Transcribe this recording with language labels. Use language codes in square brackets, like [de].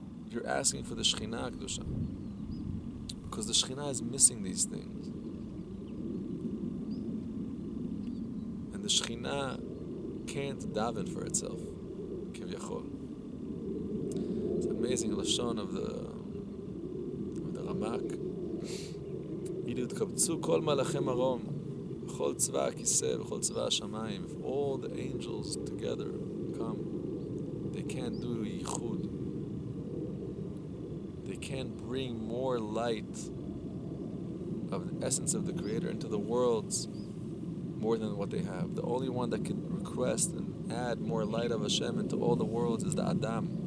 [en] You're asking for the Shekhinah HaKdosha. Because the Shekhinah is missing these things. And the Shekhinah can't daven for itself. Kivyachol. It's amazing lashon of the Ramak. [he] יתקבצו כל מלאכי מרום, בכל צבא הכיסא, בכל צבא השמיים. [en] If all the angels together come, they can't do yichud. They can't bring more light of the essence of the Creator into the worlds more than what they have. The only one that can request and add more light of Hashem into all the worlds is the Adam.